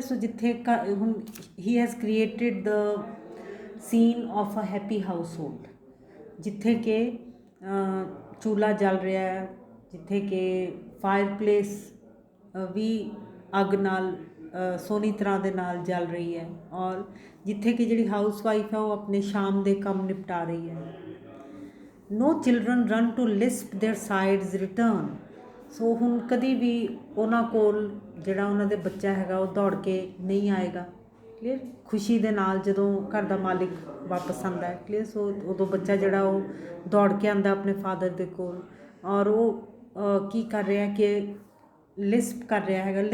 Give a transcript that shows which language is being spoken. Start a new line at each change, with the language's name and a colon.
Punjabi: ਸੋ ਜਿੱਥੇ ਹੁਣ
English: ਹੀ has created the scene of a happy household
Punjabi: ਜਿੱਥੇ ਕਿ ਚੁੱਲ੍ਹਾ ਜਲ ਰਿਹਾ ਹੈ ਜਿੱਥੇ ਕਿ ਫਾਇਰ ਪਲੇਸ ਵੀ ਅੱਗ ਨਾਲ ਸੋਹਣੀ ਤਰ੍ਹਾਂ ਦੇ ਨਾਲ ਚੱਲ ਰਹੀ ਹੈ, ਔਰ ਜਿੱਥੇ ਕਿ ਜਿਹੜੀ ਹਾਊਸ ਵਾਈਫ ਹੈ ਉਹ ਆਪਣੇ ਸ਼ਾਮ ਦੇ ਕੰਮ ਨਿਪਟਾ ਰਹੀ ਹੈ।
English: No children run to lisp their sides return।
Punjabi: ਸੋ ਹੁਣ ਕਦੀ ਵੀ ਉਹਨਾਂ ਕੋਲ ਜਿਹੜਾ ਉਹਨਾਂ ਦੇ ਬੱਚਾ ਹੈਗਾ ਉਹ ਦੌੜ ਕੇ ਨਹੀਂ ਆਏਗਾ। ਕਲੀਅਰ, ਖੁਸ਼ੀ ਦੇ ਨਾਲ ਜਦੋਂ ਘਰ ਦਾ ਮਾਲਿਕ ਵਾਪਸ ਆਉਂਦਾ ਹੈ। ਕਲੀਅਰ, ਸੋ ਉਦੋਂ ਬੱਚਾ ਜਿਹੜਾ ਉਹ ਦੌੜ ਕੇ ਆਉਂਦਾ ਆਪਣੇ ਫਾਦਰ ਦੇ ਕੋਲ, ਔਰ ਉਹ ਕੀ ਕਰ ਰਿਹਾ ਕਿ ਲਿਸਪ ਕਰ ਰਿਹਾ ਹੈਗਾ।